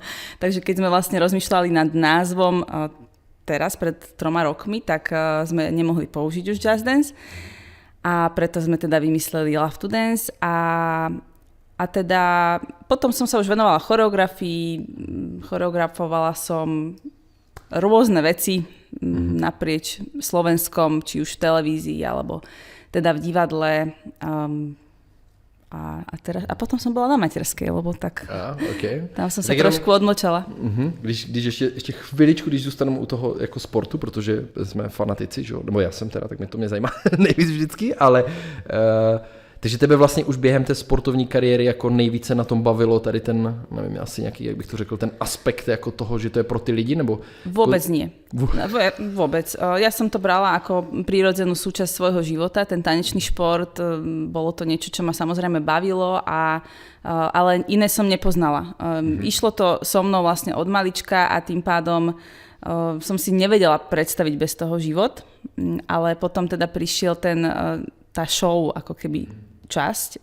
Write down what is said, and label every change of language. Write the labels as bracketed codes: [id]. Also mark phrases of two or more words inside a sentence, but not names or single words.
[sk] Takže keď sme vlastne rozmýšľali nad názvom teraz pred 3 rokmi, tak sme nemohli použiť už Just Dance a preto sme teda vymysleli Love to Dance a teda potom som sa už venovala choreografii, choreografovala som rôzne veci naprieč Slovenskom, či už v televízii, alebo teda v divadle. A potom som bola na materskej, lebo tak tam som sa trošku odmlčala. [cs] Když ještě chviličku, když zůstaneme u toho jako sportu, protože jsme fanatici, že? Nebo já jsem teda, tak mě zajímá nejvíc vždycky, ale takže tebe vlastně už během té sportovní kariéry jako nejvíce na tom bavilo tady ten, nevím, asi nějaký, jak bych to řekl, ten aspekt jako toho, že to je pro ty lidi, nebo? [sk] Vôbec nie. Vôbec. Ja som to brala ako prírodzenú súčasť svojho života, ten tanečný šport, bolo to niečo, čo ma samozrejme bavilo, ale iné som nepoznala. Išlo to so mnou vlastne od malička a tým pádom som si nevedela predstaviť bez toho život, ale potom teda prišiel tá show ako keby časť.